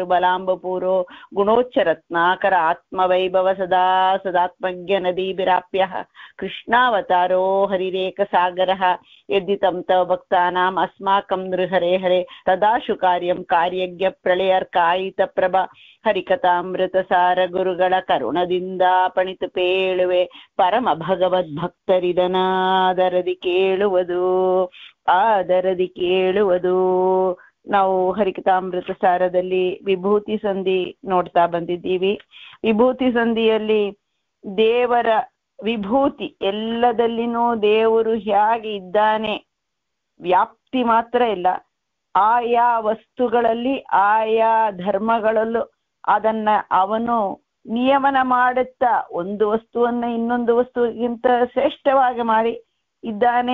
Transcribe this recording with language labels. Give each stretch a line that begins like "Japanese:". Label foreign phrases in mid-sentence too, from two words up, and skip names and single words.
Sanskrit: ಬಲಾಂಬಪೂರೋ ಗುಣೋಚ್ಚ ರತ್ನಾಕರ ಆತ್ಮವೈಭವ ಸದಾ ಸದಾತ್ಮಜ್ಞ ನದೀಭಿರಾಪ್ಯ ಕೃಷ್ಣಾವತಾರೋ ಹರಿರೇಕ ಸಾಗರಃ ಯದ್ದಿತಂ ತವ ಭಕ್ತಾನಾಂ ಅಸ್ಮಾಕಂ ನೃಹರೆ ಹರೆ ತದಾಶು ಕಾರ್ಯಂ ಕಾರ್ಯಜ್ಞ ಪ್ರಳಯರ್ಕಾಯಿತ ಪ್ರಭ
Kannada: ಹರಿಕಥಾಮೃತ ಸಾರ ಗುರುಗಳ ಕರುಣದಿಂದ ಪಣಿತು ಪೇಳುವೆ ಪರಮ ಭಗವದ್ ಭಕ್ತರಿದನಾದರದಿ ಕೇಳುವುದು ಆದರದಿ ಕೇಳುವುದು. ನಾವು ಹರಿಕಥಾಮೃತ ಸಾರದಲ್ಲಿ ವಿಭೂತಿ ಸಂಧಿ ನೋಡ್ತಾ ಬಂದಿದ್ದೀವಿ. ವಿಭೂತಿ ಸಂಧಿಯಲ್ಲಿ ದೇವರ ವಿಭೂತಿ ಎಲ್ಲದಲ್ಲಿನೂ ದೇವರು ಹೇಗೆ ಇದ್ದಾನೆ, ವ್ಯಾಪ್ತಿ ಮಾತ್ರ ಇಲ್ಲ, ಆಯಾ ವಸ್ತುಗಳಲ್ಲಿ ಆಯಾ ಧರ್ಮಗಳಲ್ಲೂ ಅದನ್ನ ಅವನು ನಿಯಮನ ಮಾಡುತ್ತಾ ಒಂದು ವಸ್ತುವನ್ನ ಇನ್ನೊಂದು ವಸ್ತುವಿಗಿಂತ ಶ್ರೇಷ್ಠವಾಗಿ ಮಾಡಿ ಇದ್ದಾನೆ.